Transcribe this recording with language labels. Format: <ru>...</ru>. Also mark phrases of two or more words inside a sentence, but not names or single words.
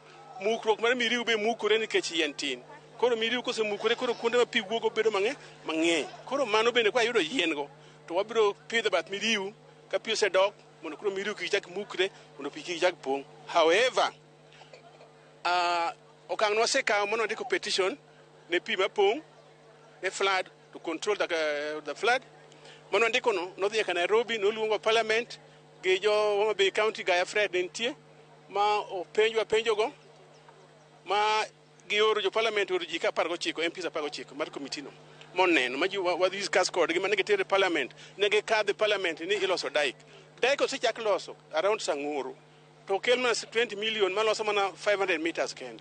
<luo>Mukruok mar miriu be mukore nikech yien tin. Koro miriu kose mukore koro kuonde ma pi wuogo bedo mang'eny. Koro mano bende kwa yudo yien go to wabiro pidho bath miriu ka pi osedok mondo koro miriu kik chak mukre mondo pi kik chak pong'. However, okang' nwasekawo mondo ndiko petition ne pi mapong' ne flood</luo> <en>to control the flood.</en> <luo>Mono ndiko no nodhi ka Nairobi, noluongo parliament gi jo Homa Bay County Gaya Fred nitie ma penjogo ma gioro jo parliament oro ji ka 19 MPs 19 mar committee no moneno ma ji wadhi discuss kod gi manege tere parliament nege kadhe parliament ni iloso daik osechak loso around Sang'oro to kel mana 20 million maloso mana 500 meters kende.</luo>